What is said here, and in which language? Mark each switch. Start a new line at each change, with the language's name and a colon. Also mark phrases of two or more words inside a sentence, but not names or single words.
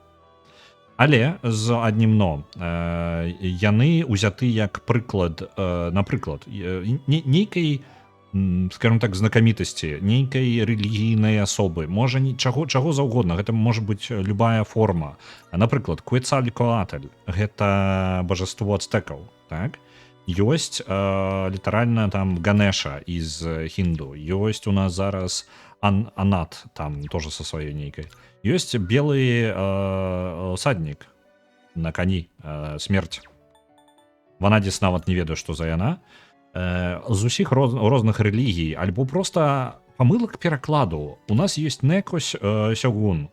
Belarusian: Але з аднім но, яны ўзяты як прыклад, напрыклад, нейкай, скажем так, знакамітасці, нейкай рэлігійнай асобы, можа чаго заўгодна, гэта можа быць любая форма. Напрыклад, Квецалькоатль — гэта божаство ацтэкаў, так? Ёсць літаральна там Ганеша из хінду, ёсць у нас зараз Анат, там
Russian: тоже со
Belarusian: сваёй нейкай. Ёсць белы саднік на кані, смерць. Ванадзіс нават не ведаю, што за яна. З усіх розных рэлігій, альбо просто памылак перакладу. У нас ёсць Некось Сёгун.